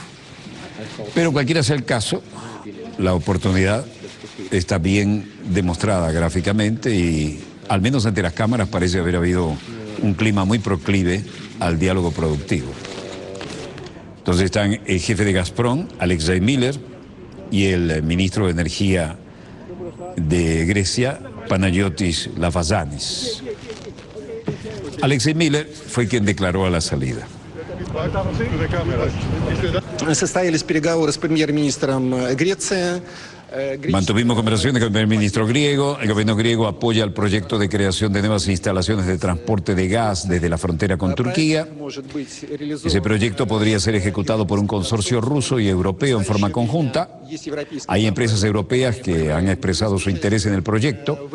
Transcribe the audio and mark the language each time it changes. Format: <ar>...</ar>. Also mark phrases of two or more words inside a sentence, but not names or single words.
<es>Pero cualquiera sea el caso, la oportunidad está bien demostrada gráficamente y al menos ante las cámaras parece haber habido un clima muy proclive al diálogo productivo. Entonces están el jefe de Gazprom, Alexei Miller, y el ministro de Energía de Grecia, Panagiotis Lafazanis. Alexei Miller fue quien declaró a la salida.</es> <ru>Состоялись переговоры с премьер-министром Греции.</ru> <es>Mantuvimos conversaciones con el primer ministro griego. El gobierno griego apoya el proyecto de creación de nuevas instalaciones de transporte de gas desde la frontera con Turquía. Ese proyecto podría ser ejecutado por un consorcio ruso y europeo en forma conjunta. Hay empresas europeas que han expresado su interés en el proyecto.</es>